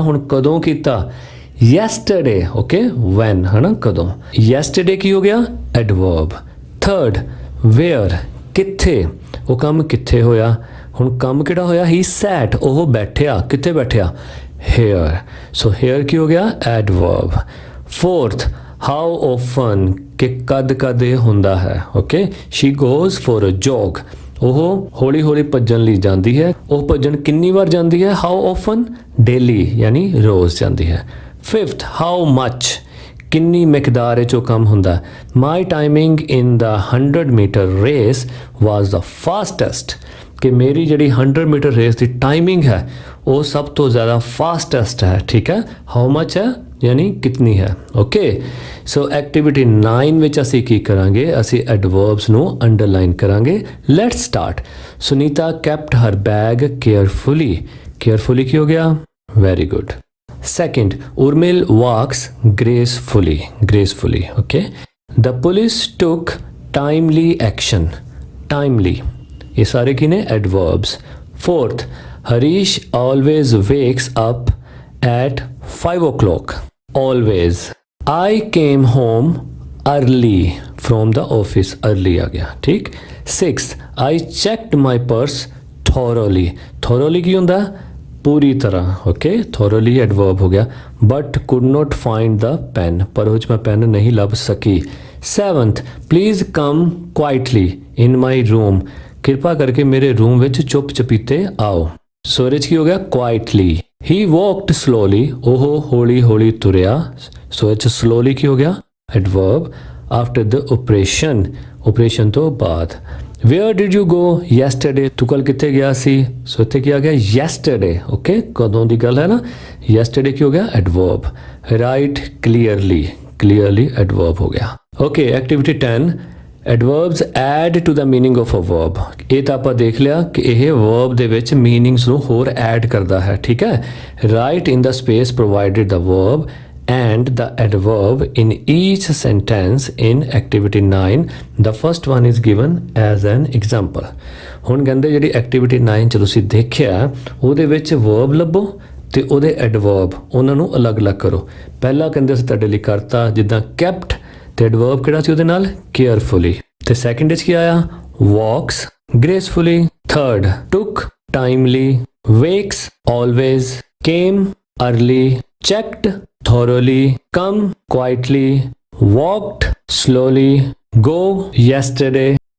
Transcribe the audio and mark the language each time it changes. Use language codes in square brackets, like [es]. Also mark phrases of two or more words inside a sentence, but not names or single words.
[pa] ਹੁਣ ਕਦੋਂ ਕੀਤਾ? yesterday, ਓਕੇ, when ਹੈ ਨਾ, ਕਦੋਂ। yesterday ਕੀ ਹੋ ਗਿਆ? ਐਡਵਰਬ। [en] third where, [pa] ਕਿੱਥੇ, ਉਹ ਕੰਮ ਕਿੱਥੇ ਹੋਇਆ। ਹੁਣ ਕੰਮ ਕਿਹੜਾ ਹੋਇਆ? [en] he sat, [pa] ਉਹ ਬੈਠਿਆ। ਕਿੱਥੇ ਬੈਠਿਆ? here, ਸੋ here ਕੀ ਹੋ ਗਿਆ? ਐਡਵਰਬ। [en] ਫੋਰਥ how often, [pa] ਕਿ ਕਦ ਕਦ ਇਹ ਹੁੰਦਾ ਹੈ। ਓਕੇ, [en] she goes for a jog, [pa] ਉਹ ਹੌਲੀ ਹੌਲੀ ਭੱਜਣ ਲਈ ਜਾਂਦੀ ਹੈ। ਉਹ ਭੱਜਣ ਕਿੰਨੀ ਵਾਰ ਜਾਂਦੀ ਹੈ? [en] how often, daily, [pa] ਯਾਨੀ ਰੋਜ਼ ਜਾਂਦੀ ਹੈ। [en] ਫਿਫਥ how much, [pa] ਕਿੰਨੀ ਮਿਕਦਾਰ ਵਿੱਚ ਉਹ ਕੰਮ ਹੁੰਦਾ। [en] my timing in the 100 meter race was the fastest, [pa] ਕਿ ਮੇਰੀ ਜਿਹੜੀ 100 ਮੀਟਰ ਰੇਸ ਦੀ ਟਾਈਮਿੰਗ ਹੈ ਉਹ ਸਭ ਤੋਂ ਜ਼ਿਆਦਾ ਫਾਸਟੈਸਟ ਹੈ। ਠੀਕ ਹੈ, [en] how much [pa] ਹੈ ਯਾਨੀ ਕਿਤਨੀ ਹੈ। ਓਕੇ, [en] so activity [pa] 9 ਵਿੱਚ ਅਸੀਂ ਕੀ ਕਰਾਂਗੇ? ਅਸੀਂ ਐਡਵਰਬਸ ਨੂੰ ਅੰਡਰਲਾਈਨ ਕਰਾਂਗੇ। [en] let's start. Sunita kept her bag carefully. ਕੇਅਰਫੁਲੀ [pa] ਕੀ ਹੋ ਗਿਆ? [en] Very good. Second, Urmil walks gracefully. Gracefully, okay. The police took timely action. [pa] ਟਾਈਮਲੀ, ਇਹ ਸਾਰੇ ਕੀ ਨੇ? ਐਡਵਰਬਸ। [en] Fourth, Harish always wakes up at 5 o'clock. Always. I came home early from the office. [pa] Early ਆ ਗਿਆ, ਠੀਕ। [en] Sixth, I checked my purse thoroughly. [pa] Thoroughly ਕੀ ਹੁੰਦਾ? ਪੂਰੀ ਤਰ੍ਹਾਂ। ਓਕੇ, [en] thoroughly adverb [pa] ਹੋ ਗਿਆ। [en] But could not find the pen, [pa] ਪਰ ਉਸ ਮੈਂ ਪੈੱਨ ਨਹੀਂ ਲੱਭ ਸਕੀ। [en] Seventh, please come quietly in my room. [pa] ਕਿਰਪਾ ਕਰਕੇ ਮੇਰੇ ਰੂਮ ਵਿੱਚ ਚੁੱਪ ਚਪੀਤੇ ਆਓ। ਸੋਰੇਜ ਕੀ ਹੋ ਗਿਆ? [en] Quietly. He walked slowly, [pa] ਉਹ ਹੌਲੀ ਹੌਲੀ ਤੁਰਿਆ। ਸੋ ਇਹ 'ਚ slowly ਕੀ ਹੋ ਗਿਆ? ਐਡਵਰਬ। [en] After the operation, [pa] operation ਤੋਂ ਬਾਅਦ। [en] Where did you go yesterday? [pa] ਤੂੰ ਕੱਲ ਕਿੱਥੇ ਗਿਆ ਸੀ? ਸੋ ਇੱਥੇ ਕੀ ਆ ਗਿਆ? yesterday, ਓਕੇ, ਕਦੋਂ ਦੀ ਗੱਲ ਹੈ ਨਾ। yesterday ਕੀ ਹੋ ਗਿਆ? ਐਡਵਰਬ। [en] Write clearly, [pa] clearly ਐਡਵਰਬ ਹੋ ਗਿਆ। [en] Okay, activity 10, adverbs add to the meaning of a verb. [pa] ਇਹ ਤਾਂ ਆਪਾਂ ਦੇਖ ਲਿਆ ਕਿ ਇਹ ਵਰਬ ਦੇ ਵਿੱਚ ਮੀਨਿੰਗਸ ਨੂੰ ਹੋਰ ਐਡ ਕਰਦਾ ਹੈ। ਠੀਕ ਹੈ, [en] write in the space provided the verb and the adverb in each sentence in activity 9. The first one is given as an example. [pa] ਹੁਣ ਕਹਿੰਦੇ ਜਿਹੜੀ activity 9 ਚ ਤੁਸੀਂ ਦੇਖਿਆ ਉਹਦੇ ਵਿੱਚ verb ਲੱਭੋ ਤੇ ਉਹਦੇ adverb ਉਹਨਾਂ ਨੂੰ ਅਲੱਗ-ਅਲੱਗ ਕਰੋ। ਪਹਿਲਾ ਕਹਿੰਦੇ ਅਸੀਂ ਤੁਹਾਡੇ ਲਈ ਕਰਤਾ ਜਿੱਦਾਂ kept ਤੇ adverb ਕਿਹੜਾ ਸੀ ਉਹਦੇ ਨਾਲ? carefully। ਤੇ second ਵਿੱਚ ਕੀ ਆਇਆ? [en] walks gracefully। third took timely, wakes always, came early, checked thoroughly, come quietly, walked slowly, go yesterday,